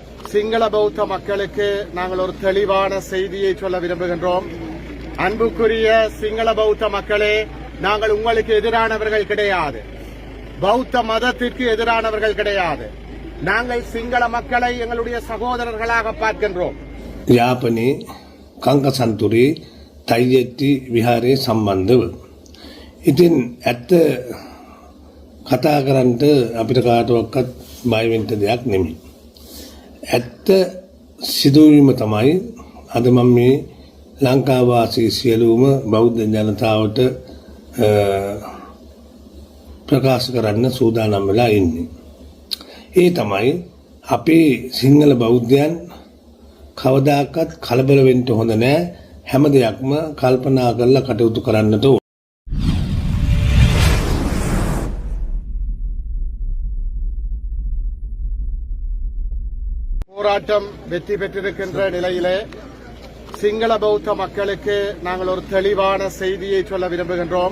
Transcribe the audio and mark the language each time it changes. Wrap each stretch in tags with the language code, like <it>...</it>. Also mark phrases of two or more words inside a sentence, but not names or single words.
<ta>சிங்கள பௌத்த மக்களுக்கு நாங்கள் ஒரு தெளிவான செய்தியை சொல்ல விரும்புகின்றோம். அன்புக்குரிய சிங்கள பௌத்த மக்களே, நாங்கள் உங்களுக்கு எதிரானவர்கள் கிடையாது. பௌத்த மதத்திற்கு எதிரானவர்கள் கிடையாது. நாங்கள் சிங்கள மக்களை எங்களுடைய சகோதரர்களாக பார்க்கின்றோம்.</ta> <si>යාපනයේ කංකසන්තුරේ තයියැටි විහාරයේ සම්බන්ධව. ඉතින් ඇත්ත කතා කරන්නට අපිට කාටවත් බය වෙන්න දෙයක් නෙමෙයි. ඇත්ත සිදුවීම තමයි අද මම මේ ලංකාවාසී සියලුම බෞද්ධ ජනතාවට ප්‍රකාශ කරන්න සූදානම් වෙලා ඉන්නේ. ඒ තමයි අපේ සිංහල බෞද්ධයන් කවදාකවත් කලබල වෙන්න හොඳ නැහැ. හැම දෙයක්ම කල්පනා කරලා කටයුතු කරන්නට ඕන.</si> <ta>போராட்டம் வெற்றி பெற்றிருக்கின்ற நிலையிலே சிங்கள பௌத்த மக்களுக்கு நாங்கள் ஒரு தெளிவான செய்தியை சொல்ல விரும்புகின்றோம்.</ta>